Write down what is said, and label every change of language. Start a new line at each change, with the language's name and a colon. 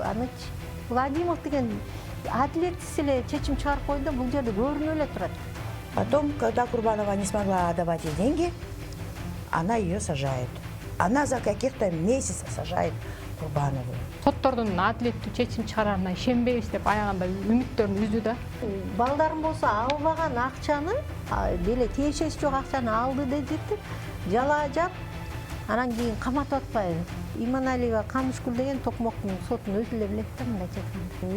Kyrgyz: Аныч бул Адимов деген адилетсиз эле чечим чыгарып койду, бул жерде көрүнүп эле турат.
Russian: Потом, когда Курбанова не смогла отдавать ей деньги, она ее сажает. Она за каких-то месяцев сажает Курбанову.
Kyrgyz: Соттордун адилеттүү чечим чыгарарына ишенбейбиз деп аягында үмүттөрүн үздү да. Балдарым болсо албаган акчаны, деле тиешеси жок акчаны алды дедип, жалаажап, анан кийин каматып атпайбы. Иманалиева Канышкүл деген Токмоктун сотун өзү эле билет да, мындай айтканда.